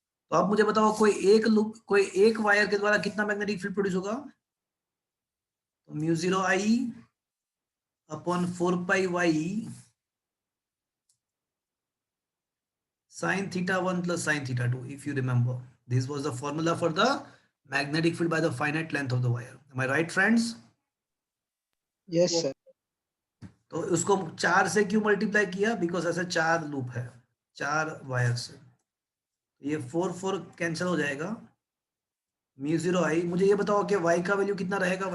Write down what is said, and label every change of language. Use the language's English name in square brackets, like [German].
[Hindi] तो अब मुझे बताओ कोई एक वायर के द्वारा कितना मैग्नेटिक फील्ड प्रोड्यूस होगा. [English] तो mu 0 I upon 4 pi y sin theta 1 plus sin theta 2. If you remember, this was the formula for the magnetic field by the finite length of the wire. Am I right, friends? Yes sir. [Hindi] तो उसको 4 से क्यों multiply किया. Because ऐसे 4 loop है 4 wire से. ये 4 cancel हो जाएगा. म्यू 0 आई. मुझे ये बताओ कि y का वैल्यू कितना रहेगा.